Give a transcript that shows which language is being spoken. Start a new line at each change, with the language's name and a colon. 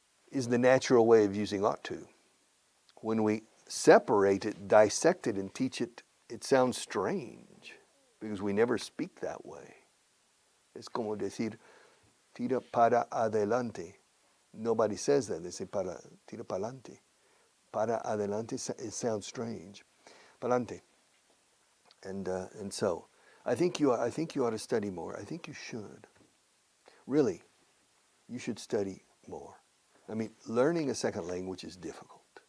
English: Is the natural way of using ought to. When we separate it, dissect it, and teach it, it sounds strange because we never speak that way.
Spanish: Es como decir, tira para adelante.
English: Nobody says that. They say
Spanish: tira para adelante. Para adelante,
English: it sounds strange. Palante. And so, I think you ought to study more. I think you should. Really, you should study more. Learning a second language is difficult.